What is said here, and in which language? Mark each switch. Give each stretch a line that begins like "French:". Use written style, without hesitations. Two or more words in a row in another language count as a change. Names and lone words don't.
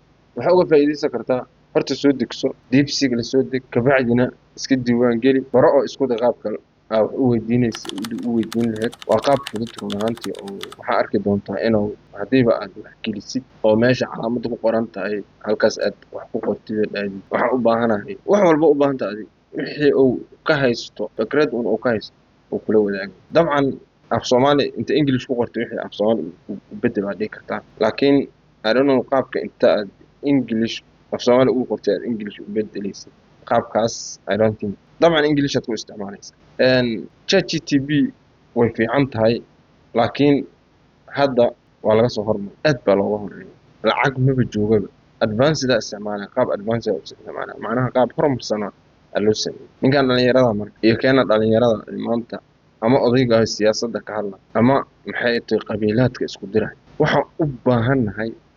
Somali: waxa uga faa'iideysan kartaa horta soo degso DeepSeek la soo deg ka bacdina iska diiwaan geli faro oo isku qaabka wax u weydiin lahayd waa qaab fudud run ahaantii oo waxaa arki doontaa inuu hadiiba aad wax gelisid oo meesha calaamad ku qoran tahay halkaas aad wax ku qortid waxaa u baahanahay wax walba u baahan tahay wixii uu ka haysto fikrad uu ka haysto oo kula wadaago dabcan af Soomaali inta English ku qortay wixii af Soomaali u bedel waa dhigi kartaa laakiin
English: I don't know
Somali: qaabka inta aad English af Soomaali u qortay aad English u bedelaysid qaabkaas
English: I don't think
Somali: dabcan English aad ku isticmaalaysaa ChatGPT way fiican tahay laakiin hadda waa laga soo hormaray aad baa looga horeeyay lacag maba joogaba advanced isticmaalaya qaab advanced isticmaalaya macnaha qaab horumarsan loo sameeyay ninkan dhalinyarada marka iyo keena dhalinyarada maanta ama odayga siyaasadda ka hadla ama maxay tahay qabiilaadka isku diray waxa u baahanahay